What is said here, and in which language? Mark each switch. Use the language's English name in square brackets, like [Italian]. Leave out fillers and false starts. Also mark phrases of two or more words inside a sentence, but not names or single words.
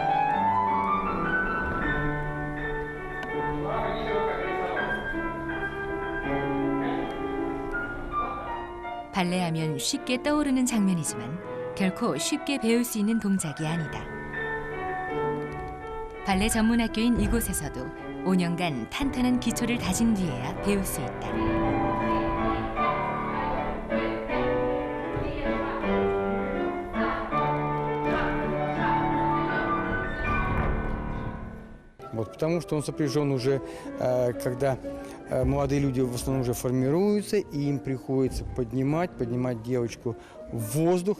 [Korean] 발레하면 쉽게 떠오르는 장면이지만 결코 쉽게 배울 수 있는 동작이 아니다. 발레 전문학교인 이곳에서도 5년간 탄탄한 기초를 다진 뒤에야 배울 수 있다. [Russian] Потому что он сопряжен уже, когда молодые люди в основном уже формируются, и им приходится поднимать девочку в воздух.